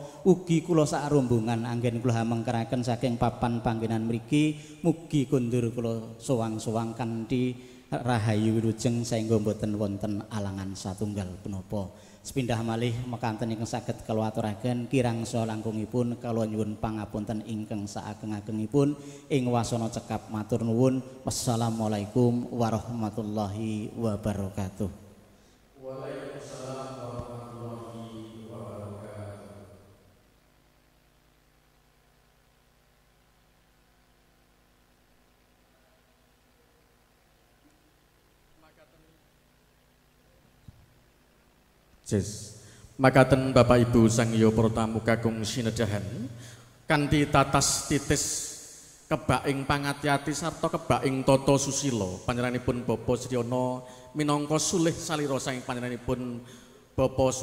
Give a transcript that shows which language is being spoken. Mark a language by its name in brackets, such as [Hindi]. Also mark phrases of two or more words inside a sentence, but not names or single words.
[Javanese] Ugi kula sak rombongan anggen kula mengkeraken saking papan panggenan mriki mugi kundur kula sowang-sowang kanthi rahayu wilujeng saengga boten wonten alangan satunggal punapa. Sepindah malih mekanten ingkang saged kula aturaken kirang saha langkungipun kula nyuwun pangapunten ingkang saageng-agengipun ing wasana cekap matur nuwun. [Arabic] والسلام عليكم ورحمة الله وبركاته. وعليكم السلام ورحمة الله وبركاته. [Javanese] Makaten Bapak Ibu Sangya para tamu kakung sinedahan kanthi tatas titis kebaing pangati-ati sarta kebaing tata susila panjenenganipun Bapak Sriyana minangka sulih salira saking panjenenganipun Bapak